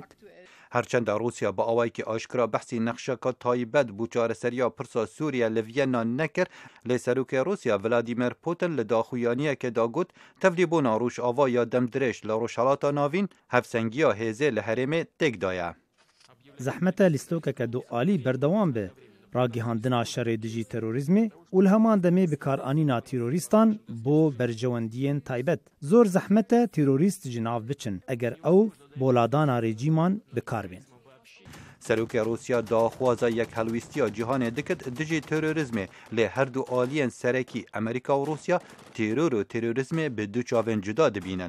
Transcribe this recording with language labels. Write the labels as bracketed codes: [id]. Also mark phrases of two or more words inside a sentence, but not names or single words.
[ku] Herçenda Rûsya bi awayekî aşkira behsî nexşeka taybet bû çareseriya pirsa Sûriye li Viyana nekir lê serokê Rûsya Vladimir Putin li daxuyaniyekê da got tevlî bûna Rojava ya demdirêj li Rojhilata Navîn hevsengiya hêzê li herêmê têk daye. Zehmeta lîstokeke du alî berdewam be ڕاگەیاندنا شەڕێ دژی تەرۆریزمê û li heman demê bikarîna terorîstan bo bercewendiyên taybet. Zor zehmet e terorîst ji nav biçin eger ew boladana rejîman bikar bên. Serokê Rûsya daxwaza yekhelwîstiya cîhanê dikir dijî terorîzmê lê her du aliyên serekî Amerîka û Rûsya teror û terorîzmê bi du çavên cuda dibînin.